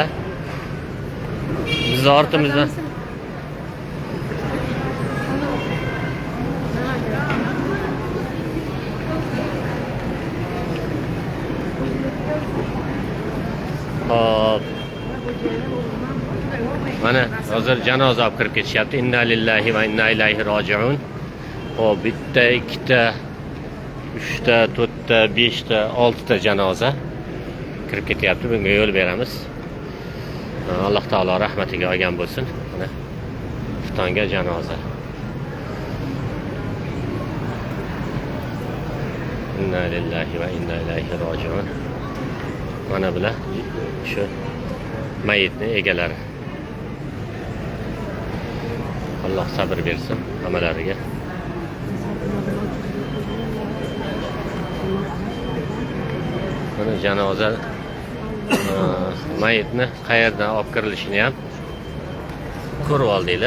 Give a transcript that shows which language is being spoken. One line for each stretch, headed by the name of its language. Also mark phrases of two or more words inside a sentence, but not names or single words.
Uzbek: Biz ortimizdan hop. Mana hozir janoza olib kirib ketishyapti.
Arabic: إنا لله وإنا إليه راجعون.
Uzbek: Hop, bitta, ikkita, 3ta, 4ta, 5ta, 6ta janoza kirib ketyapti. Bunga yo'l beramiz. Alloh taolo rahmatiga olgan bo'lsin. Mana Xuftonga janoza.
Arabic: إنا لله وإنا إليه راجعون.
Uzbek: Mana bular shu mayitning egalari. Alloh sabr bersin hammalariga. Mana janoza mayitni qayerdan olib kirilishini ham ko'rib oldinglar.